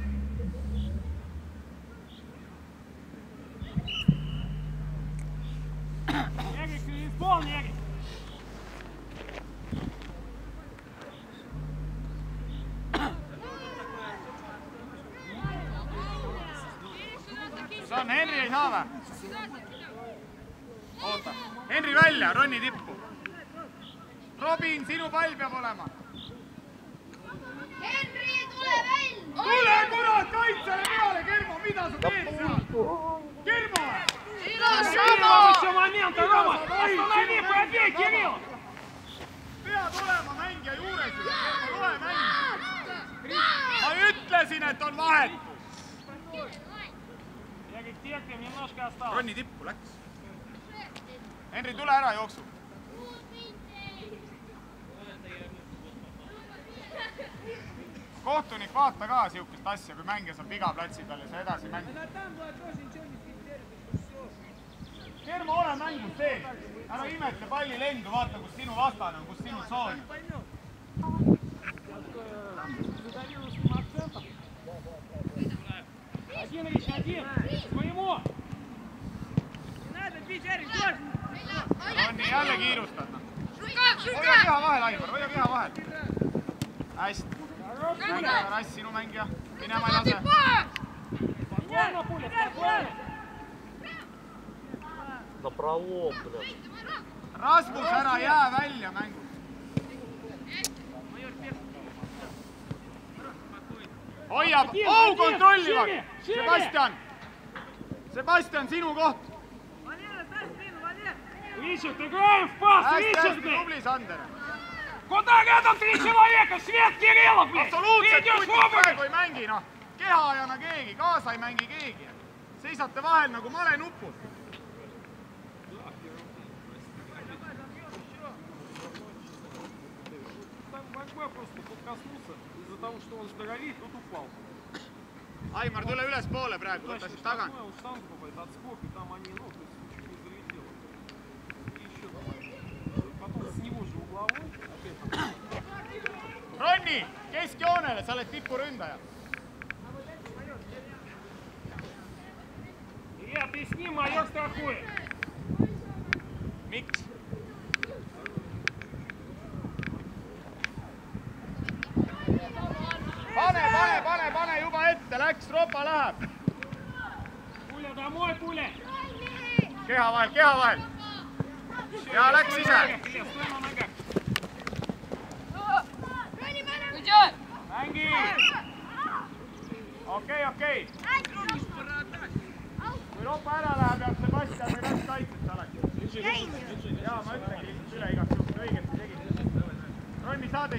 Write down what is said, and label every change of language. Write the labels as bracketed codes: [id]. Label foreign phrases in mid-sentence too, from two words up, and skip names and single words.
[ru] Эрик, исполни, Эрик! [et] See on Henri ei saa või? Oota, Henri välja, Ronni tippu. Robin, sinu pall peab olema. Henri, tule välja! Tule kurat kaitsele peale, Kermo, mida sa teed seal? Kermo! [ru] Еще момента, Рома! Останови, пробей, Кирилл! [et] Pead olema mängija juures. Tule mängija. Ma ütlesin, et on vahet. [ru] Эрик, терпим, немножко осталось. [et] Ronni tippu läks. Henri, tule ära jooksu. Kohtunik, vaata ka siukest asja, kui mängija saab viga platsi peal ja sa edasi mängid. Kermo, ole mängus sees. Ära imete palli lendu, vaata, kus sinu vastane on, kus sinu tsoon on. [ru] Один, Рич, один! Своему! [et] Ronni, jälle kiirustad. Hoia keha vahel, Aimar, hoia keha vahel. Hästi. Mängija, rass, sinu mängija. Minema ei lase. [ru] Спокойно, Пуля, спокойно! На пролом, блядь. [et] Rasmus, ära jää välja mängu. Hoiab, kontrollivad. Sebastian, sinu koht. [ru] Ричард, играем в пас, Ричард, блядь! [et] Tubli, Sander. [ru] Куда рядом 3 человека? Свет Кириллов, блядь! Ты [et] Absoluutselt, [ru] идешь в [et] kutid [ru] оба! [et] praegu ei mängi, noh. Kehaajana keegi, kaasa ei mängi keegi. Seisate vahel nagu malenupud. [ru] Там Вагба просто подкоснулся из-за того, что он здоровее, тот упал. [et] Aimar, tule ülespoole praegu, võta siis tagant. [ru] Он штангу попадает, отскок, и там они, ну, то есть чуть не залетело. И еще давай. Потом с него же угловой. Опять. [et] Ronni, keskjoonele, sa oled tipuründaja. [ru] Илья, ты с ним, майор страхует. [et] Miks? Pane juba ette, läks, Ropa läheb. [ru] Пуля домой, Пуля. [et] Keha vahel. Ja läks ise. [ru] Илья, стой на ногах. [et] Mängi. Okei. Kui Ropa ära läheb, peab Sebastian või läks kaitset alati. Jaa, ma ütlengi lihtsalt üle igaks juhul, õigesti tegid.